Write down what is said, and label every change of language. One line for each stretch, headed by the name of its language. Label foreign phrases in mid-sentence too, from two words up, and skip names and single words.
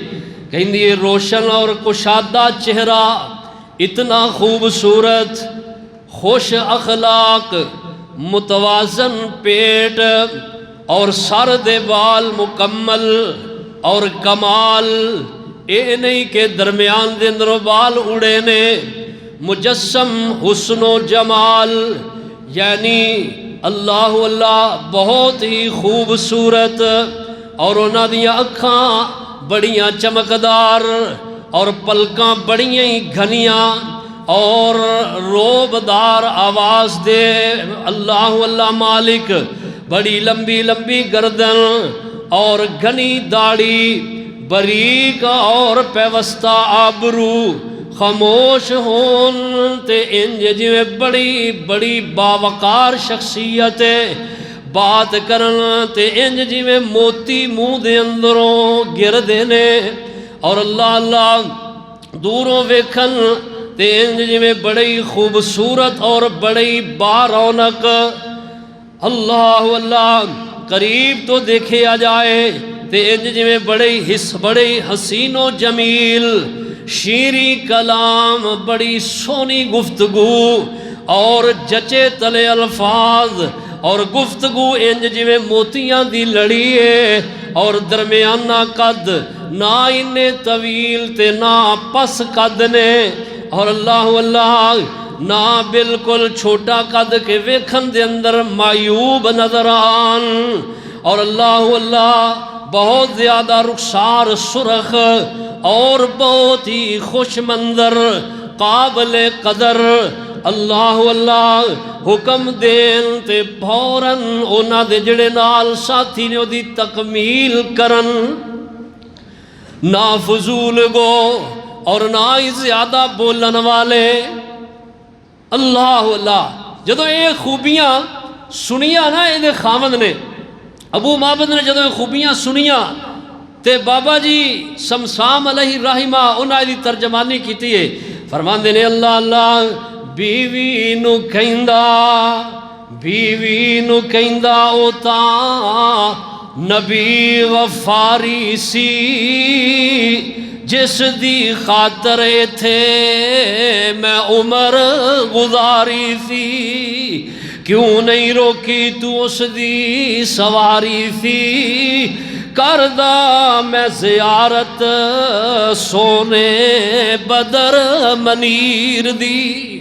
Punjabi: کہندی ہے روشن اور کشادہ چہرہ، اتنا خوبصورت، خوش اخلاق، متوازن پیٹ اور سر دے بال مکمل اور کمال، اے نہیں کہ درمیان دے اندر بال اڑے نے، مجسم حسن و جمال، یعنی اللہ اللہ بہت ہی خوبصورت، اور انہاں دیاں اکھاں بڑیاں چمکدار اور پلکاں بڑیاں ہی گھنیاں اور روبدار آواز دے، اللہ اللہ مالک، بڑی لمبی لمبی گردن اور گھنی داڑھی، بریک اور پیوستہ آبرو، خاموش ہون تے انج جویں بڑی بڑی باوقار شخصیت ہے، بات کرن تے انج جویں موتی منہ دے اندروں گردے نے، اور اللہ اللہ دوروں ویکھن تے انج جویں بڑی خوبصورت اور بڑی بارونق، اللہ اللہ قریب تو دیکھے آ جائے تے انج جویں بڑی حسین و جمیل، شیریں کلام، بڑی سونی گفتگو اور جچے تلے الفاظ اور گفتگو انج جویں موتیاں دی لڑی ہے، اور درمیانہ قد، نہ انہیں طویل تے نہ پس قد نے، اور اللہ اللہ نہ بالکل چھوٹا قد کے ویکھن دے اندر معیوب نظر آن، اور اللہ اللہ بہت زیادہ رخسار سرخ اور بہت ہی خوش منظر، قابل قدر، اللہ اللہ حکم دین تے فوراً اونا دے جڑے نال ساتھی نے دی تکمیل کرن، نہ فضول گو اور نہ ہی زیادہ بولن والے، اللہ اللہ۔ جدو یہ خوبیاں سنیاں نا یہ خامد نے، ابو معبد نے جدو یہ خوبیاں سنیاں تے بابا جی سمسام علیہ رحمہ انہاں دی ترجمانی کیتی ہے، فرماندے نے اللہ اللہ بیوی نو کہندا او تاں نبی غفاری سی، جس دی خاطر تھے میں عمر گزاری سی، کیوں نہیں روکی تو اس دی سواری سی، کردہ میں زیارت سونے بدر منیر دی۔